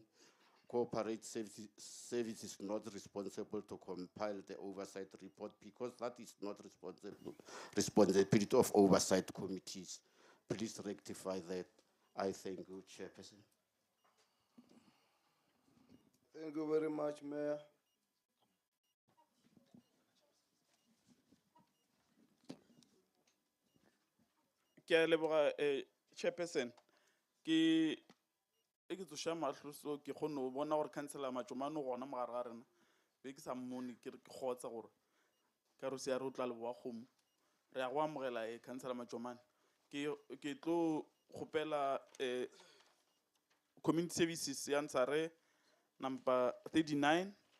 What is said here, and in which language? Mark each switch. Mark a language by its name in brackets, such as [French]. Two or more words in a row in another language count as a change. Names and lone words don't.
[English] Corporate service is not responsible to compile the oversight report because that is not responsibility of oversight committees. Please rectify that. I thank you, Chairperson. Thank you very much, Mayor. [Northern Sotho] Ke a leboga Chairperson. Ke tsoša mahlo so ke kgone go bona gore councilor Matšomane gona mogare ga rena be ke sa mmone ke re ke kgotsa gore ka re se ya re o tla leboa kgomo re ya go amogela councilor Matšomane ke tlo kgopela [English] community services [Northern Sotho] ya Ntshare number 39